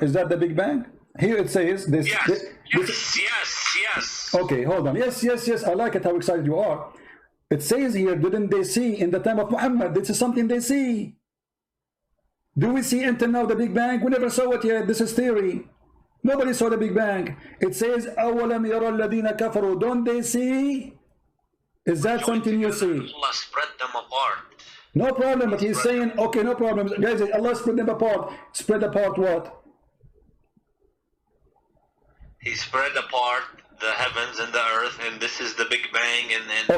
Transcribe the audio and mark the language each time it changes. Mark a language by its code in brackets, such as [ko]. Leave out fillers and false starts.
[en] Is that the Big Bang? Here it says this. Yes. Okay, hold on. Yes. I like it how excited you are. It says here, didn't they see in the time of Muhammad? This is something they see. Do we see until now the Big Bang? We never saw it yet. This is theory. Nobody saw the Big Bang. It says, [ar] أَوَلَمْ يَرَى الَّذِينَ كَفَرُوا. [en] Don't they see? Is that something you see? Allah spread them apart. No problem, but he's saying, okay, no problem. Guys, Allah spread them apart. Spread apart what? He spread apart the heavens and the earth, and this is the Big Bang, and then